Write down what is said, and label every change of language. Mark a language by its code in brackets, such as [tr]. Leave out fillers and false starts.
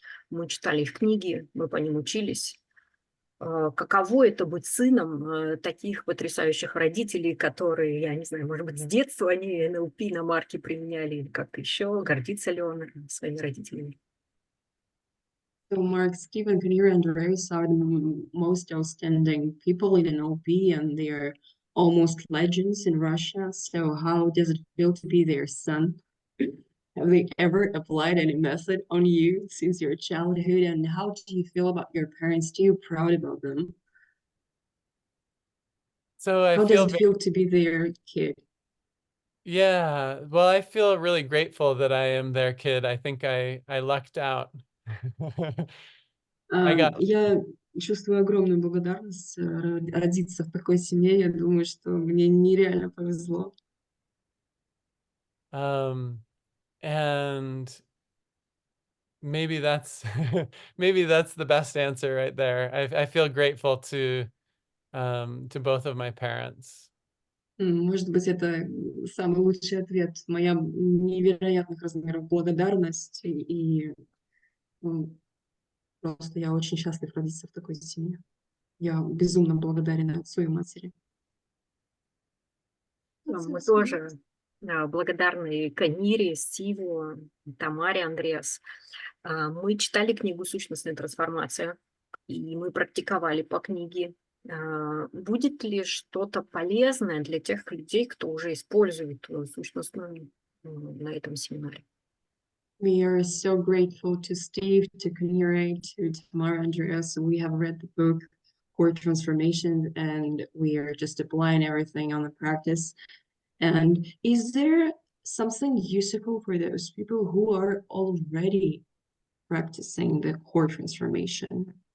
[ru] Мы читали их книги, мы по ним учились. Каково это быть сыном таких потрясающих родителей, которые, я не знаю, может быть, с детства они НЛП на Марке применяли или как-то еще? Гордится ли он своими родителями? [en] So Mark, Steve, and Kanira Andreas are the most outstanding people in NLP, and they're almost legends in Russia. So how does it feel to be their son? Have they ever applied any method on you since your childhood? And how do you feel about your parents? Do you proud about them? So I How feel does it feel to be their kid? Yeah, well, I feel really grateful that I am their kid. I think I lucked out. I got [ru] Я чувствую огромную благодарность родиться в такой семье. Я думаю, что мне нереально повезло. [en] and maybe that's maybe that's the best answer right there. I feel grateful to both of my parents. [ru] Может быть, это самый лучший ответ. Моя невероятных размеров благодарность. И просто я очень счастлив родиться в такой семье. Я безумно благодарен отцу и матери. Мы тоже благодарны Канире, Стиву, Тамаре Андреас. Мы читали книгу «Сущностная трансформация», и мы практиковали по книге. Будет ли что-то полезное для тех людей, кто уже использует сущностную на этом семинаре? [en] We are so grateful to Steve, to Kanira, to Tamara Andreas. We have read the book Core Transformation, and we are just applying everything on the practice. And is there something useful for those people who are already practicing the core transformation?